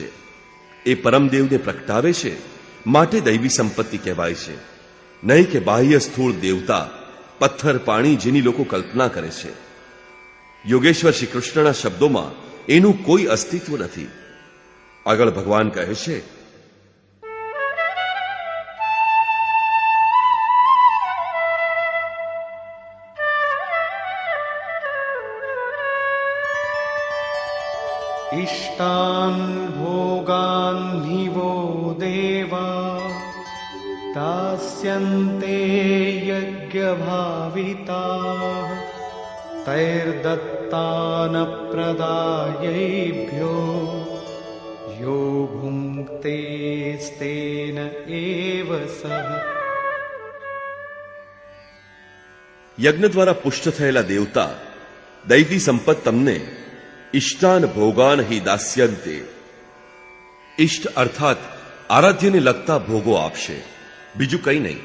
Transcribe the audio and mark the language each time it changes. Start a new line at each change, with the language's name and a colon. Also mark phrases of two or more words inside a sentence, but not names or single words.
Gujarati: એ પરમદેવને પ્રગટાવે છે, માટે દૈવી સંપત્તિ કહેવાય છે. નહીં કે બાહ્ય સ્થૂળ દેવતા, પથ્થર, પાણી, જેની લોકો કલ્પના કરે છે. યોગેશ્વર શ્રી કૃષ્ણના શબ્દોમાં એનું કોઈ અસ્તિત્વ નથી. આગળ ભગવાન કહે છે,
Sanskrit: इष्टान् भोगान् हि वो देवा दास्यन्ते यज्ञभाविताः तैर्दत्तान प्रदायैभ्यो यो भुङ्क्तेस्तेन एव सः.
Gujarati: યજ્ઞ દ્વારા પુષ્ટ થયેલા દેવતા દૈવી સંપત તમને
Sanskrit: ઇષ્ટાન ભોગાન હિ દાસ્યંતે,
Gujarati: ઇષ્ટ અર્થાત આરાધ્યને લગતા ભોગો આપશે, બીજું કંઈ નહીં.